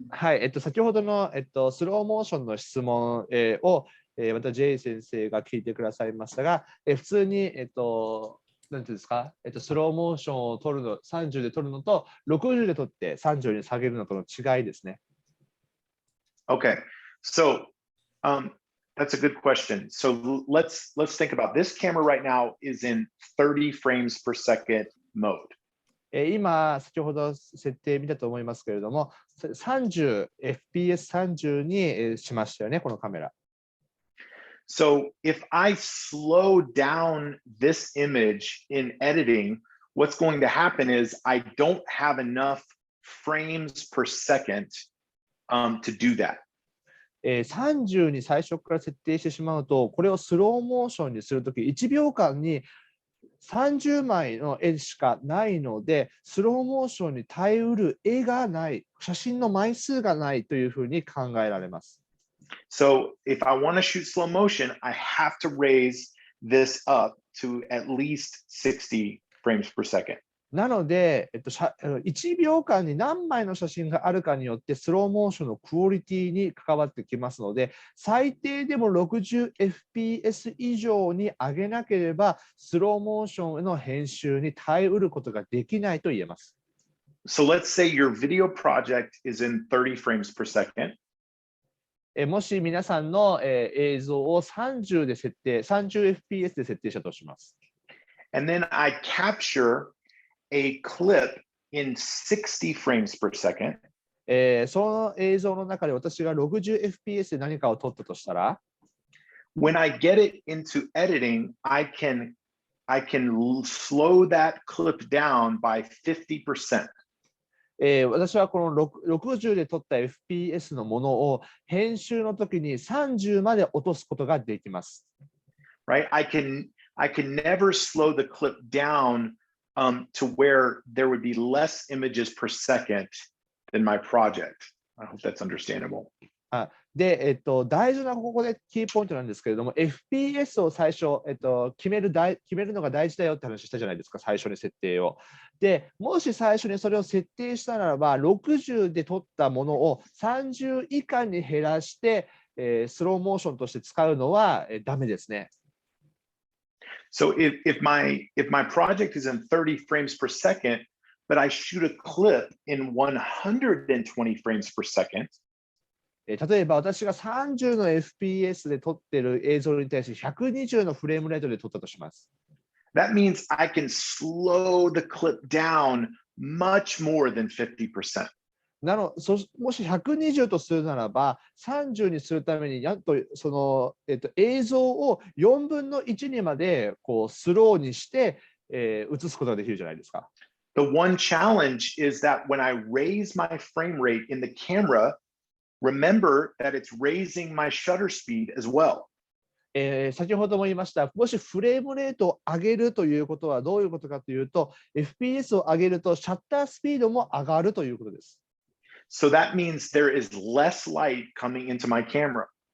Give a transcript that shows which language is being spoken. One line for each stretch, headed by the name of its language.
Japanese: はい、先ほどの、スローモーションの質問、を、また J 先生が聞いてくださいましたが、普通に、なんていうんですか、スローモーションを撮るの、30で撮るのと、60で撮って30に下げるのとの違いですね。
English: Okay, so That's a good question. So let's think about this camera right now is in 30 frames per second mode.
Japanese: 今、先ほど設定見たと思いますけれども、FPS30 にしましたよね、このカメラ。
English: So if I slow down this image in editing, what's going to happen is I don't have enough frames per second to do that.
Japanese: 30に最初から設定してしまうと、これをスローモーションにするとき、1秒間に30枚の絵しかないので、スローモーションに耐えうる絵がない、写真の枚数がないというふうに考えられます。
English: So if I want to shoot slow motion, I have to raise this up to at least 60 frames per second.
Japanese: なので、1秒間に何枚の写真があるかによってスローモーションのクオリティに関わってきますので、最低でも 60fps 以上に上げなければスローモーションの編集に耐えうることができないと言えます。
English: So let's say your video project is in 30 frames per second.
Japanese: もし皆さんの映像を30で設定、30fps で設定したとします。
English: And then I capture a clip in 60 frames per second.
Japanese: その映像の中で私が 60fps で何かを撮ったとしたら、
English: When I get it into editing, I can slow that clip down by 50%.
Japanese: 私はこの60で撮った FPS のものを編集の時に30まで落とすことができます。
English: Right? I can never slow the clip down to where there would be less images per second than my project. I hope that's understandable.
Japanese: で、大事なここでキーポイントなんですけれども、FPS を最初、決めるのが大事だよって話したじゃないですか、最初に設定を。で、もし最初にそれを設定したならば、60で撮ったものを30以下に減らして、スローモーションとして使うのはダメですね。
English: So if my project is in 30 frames per second, but I shoot a clip in 120 frames per second,
Japanese: 例えば私が30の FPS で撮っている映像に対して120のフレームレートで撮ったとします。
English: That means I can slow the clip down much more than 50%.
Japanese: もし120とするならば、30にするために、なんとその、映像を4分の1にまでこうスローにして、映すことができるじゃないですか。
English: The one challenge is that when I raise my frame rate in the camera, remember that it's raising my shutter speed as well.
Japanese: 先ほども言いました、もしフレームレートを上げるということはどういうことかというと、FPS を上げるとシャッタースピードも上がるということです。
English: So that means there is less light coming into my camera.